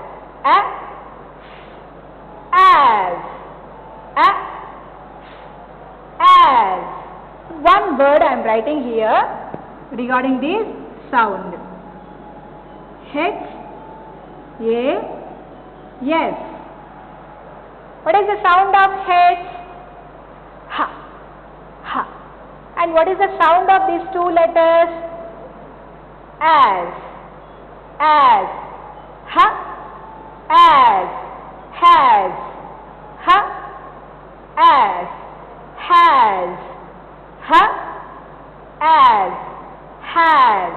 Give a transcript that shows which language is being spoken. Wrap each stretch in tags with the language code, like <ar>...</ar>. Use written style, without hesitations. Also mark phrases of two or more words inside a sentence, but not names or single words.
<en>As. As. One word I am writing here regarding this sound. H, A, yes. What is the sound of H? Ha. Ha. And what is the sound of these two letters? As. As. Ha. As. Has. Ha. As. Has. Ha. As. Has.</en>